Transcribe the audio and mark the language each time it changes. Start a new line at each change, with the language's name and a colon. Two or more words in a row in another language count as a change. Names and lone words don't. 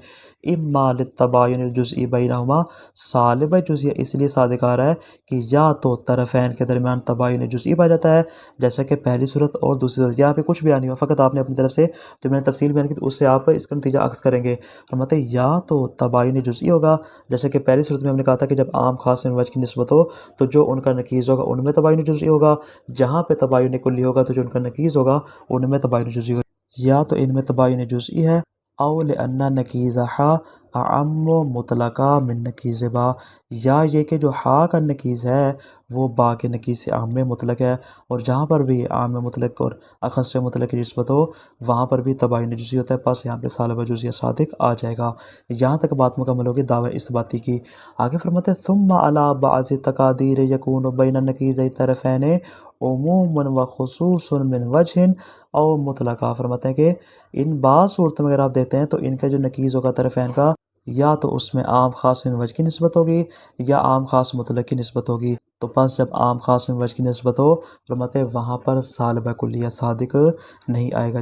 Arabic: اما للتباین الجزئی بینہما،
Urdu: صالبہ جزئیہ اس لیے صادق آ رہا ہے کہ یا تو طرفین کے درمیان تباین جزئی پایا جاتا ہے جیسا کہ پہلی صورت اور دوسری صورت، یہاں پہ کچھ بیان نہیں ہوا، فقط آپ نے اپنی طرف سے جو میں نے تفصیل بیان کی تو اس سے آپ اس کا نتیجہ عکس کریں گے۔ فرماتے ہیں یا تو تباین جزئی ہوگا جیسا کہ پہلی صورت میں ہم نے کہا تھا کہ جب عام خاص وجہ کی نسبت ہو تو جو ان کا نقیض ہوگا ان میں تباین جزئی ہوگا، جہاں پہ تباین کلی ہوگا تو جو ان کا نقیض ہوگا ان میں تباین جزئی ہوگا، یا تو ان میں تباین جزئی ہے،
Arabic: او لأن نقیضہا اعم مطلقہ من نکیز با،
Urdu: یا یہ کہ جو ہا کا نکیز ہے وہ با کے نکیز سے عام مطلق ہے، اور جہاں پر بھی عام مطلق اور اخص مطلق کی نسبت ہو وہاں پر بھی تباین جزئی ہوتا ہے، پس یہاں پہ سالبہ جزئیہ صادق آ جائے گا۔ یہاں تک بات مکمل ہوگی دعوی اثباتی کی۔ آگے فرماتے ہیں
Arabic: ثم علی بعض تقادیر یکون بین النکیزین طرفین عموم و خصوص من وجہ او مطلقہ۔
Urdu: فرماتے ہیں کہ ان بعض صورتوں میں اگر آپ دیتے ہیں تو ان کا جو نکیز ہوگا طرفین کا، یا تو اس میں عام خاص من وجہ کی نسبت ہوگی یا عام خاص مطلق کی نسبت ہوگی۔ تو پس جب عام خاص من وجہ کی نسبت ہو فرماتے ہیں وہاں پر سالبہ کلیہ صادق نہیں آئے گا۔